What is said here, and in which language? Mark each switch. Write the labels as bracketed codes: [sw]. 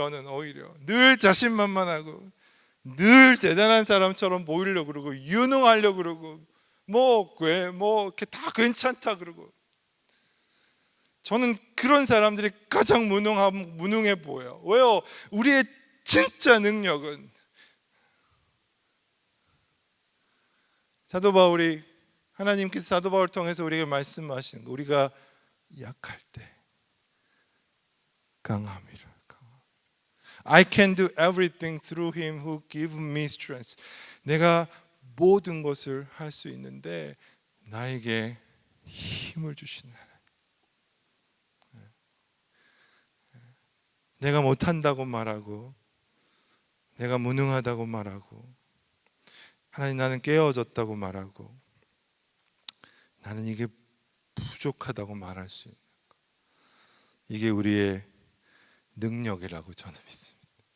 [ko] 저는 오히려 늘 자신만만하고 늘 대단한 사람처럼 보이려고 그러고 유능하려고 그러고 뭐 이렇게 다 괜찮다 그러고, 저는 그런 사람들이 가장 무능해 보여요. 왜요? 우리의 진짜 능력은, 사도 바울이, 하나님께서 사도 바울을 통해서 우리에게 말씀하시는 거, 우리가 약할 때 강함이라. [en] I can do everything through him who gives me strength. [ko] 내가 모든 것을 할 수 있는데 나에게 힘을 주시는 하나님. 내가 못한다고 말하고, 내가 무능하다고 말하고, 하나님 나는 깨어졌다고 말하고, 나는 이게 부족하다고 말할 수 있는 것, 이게 우리의 능력이라고 저는 믿습니다.